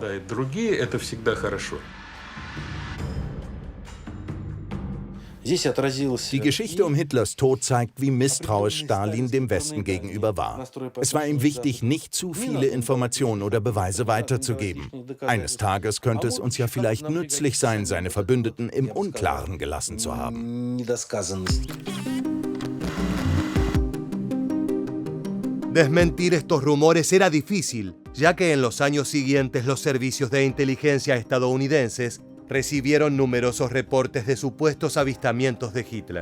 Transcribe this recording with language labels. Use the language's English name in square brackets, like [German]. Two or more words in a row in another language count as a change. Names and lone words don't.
[German] Die Geschichte um Hitlers Tod zeigt, wie misstrauisch Stalin dem Westen gegenüber war. Es war ihm wichtig, nicht zu viele Informationen oder Beweise weiterzugeben. Eines Tages könnte es uns ja vielleicht nützlich sein, seine Verbündeten im Unklaren gelassen zu haben. [Spanish] Desmentir estos rumores era difícil, ya que en los años siguientes los servicios de inteligencia estadounidenses recibieron numerosos reportes de supuestos avistamientos de Hitler.